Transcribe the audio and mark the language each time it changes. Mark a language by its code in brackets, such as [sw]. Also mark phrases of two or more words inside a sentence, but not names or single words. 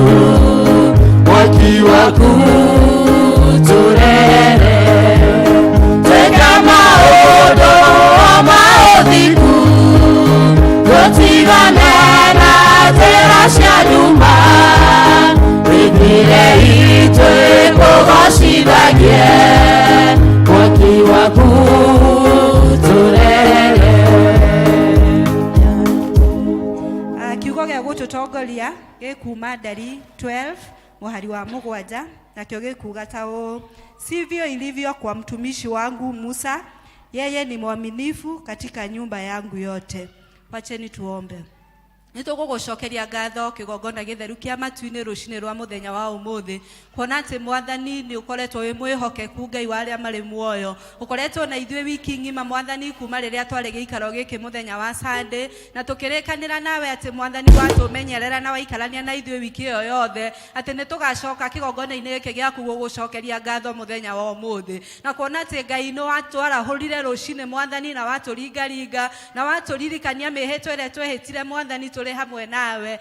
[ki] mwaki waku tũrehere twĩka maũndũ ma ũthingu tũtigane na njĩra cia nyuma wĩingĩre ithuĩ kũgocithagie mwaki waku tũrehere. Kiugo gĩa gũtũtongoria gĩkuma Ndari 12 mũhari wa 7 nakĩo gĩkuga ta ũũ: [sw] sivyo ilivyo kwa mtumishi wangu Musa, yeye ni mwaminifu katika nyumba yangu yote. Wacheni tuombe. [ki] Nĩtũgũgũcokeria ngatho kĩgongona gĩtheru kĩa matu-inĩ rũcinĩ rwa mũthenya wa ũmũthĩ, kuona atĩ Mwathani nĩ ũkoretwo wĩ mwĩhokeku, Ngai wa arĩa marĩ muoyo. Ũkoretwo na ithuĩ wiki ng'ima Mwathani, kuma rĩrĩa twarĩ gĩikaro gĩkĩ mũthenya wa Sunday, na tũkĩrĩkanĩra nawe atĩ Mwathani watũmenyerera na waikarania na ithuĩ wiki ĩyo yothe, atĩ nĩtũgacoka kĩgongona-inĩ gĩkĩ gĩaku gũgũcokeria ngatho mũthenya wa ũmũthĩ, na kuona atĩ Ngai nĩ watwarahũrire rũcinĩ Mwathani, na watũringaringa na watũririkania mĩhĩtwa ĩrĩa twehĩtire Mwathani tũrĩ hamwe nawe.